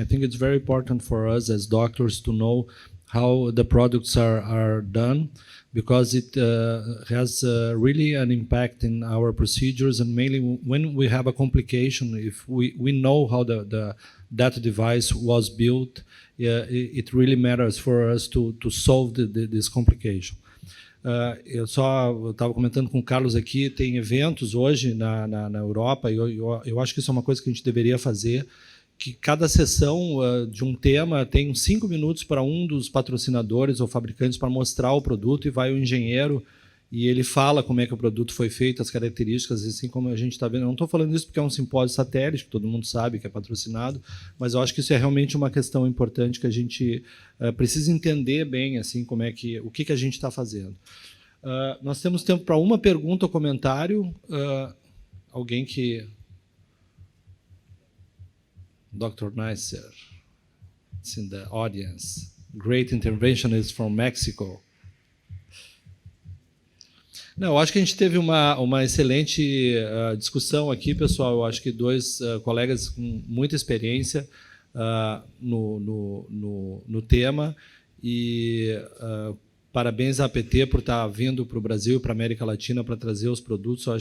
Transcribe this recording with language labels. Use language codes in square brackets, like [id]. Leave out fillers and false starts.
[en] I think it's very important for us as doctors to know how the products are done, because it has really an impact in our procedures, and mainly when we have a complication, if we know how that device was built, it really matters for us to solve this complication. [pt] Eu estava comentando com o Carlos aqui, tem eventos hoje na Europa, e eu acho que isso é uma coisa que a gente deveria fazer, que cada sessão de um tema tem 5 minutos para um dos patrocinadores ou fabricantes para mostrar o produto, e vai o engenheiro e ele fala como é que o produto foi feito, as características, assim como a gente está vendo. Eu não estou falando isso porque é um simpósio satélite, que todo mundo sabe que é patrocinado, mas eu acho que isso é realmente uma questão importante que a gente precisa entender bem, assim, como é que, o que a gente está fazendo. Nós temos tempo para uma pergunta ou comentário. Alguém que... [en] Dr. Neisser, it's in the audience. Great interventionist from Mexico. [pt] Não, eu acho que a gente teve uma excelente discussão aqui, pessoal. Eu acho que 2 colegas com muita experiência no tema, e parabéns à APT por estar vindo para o Brasil e para a América Latina para trazer os produtos.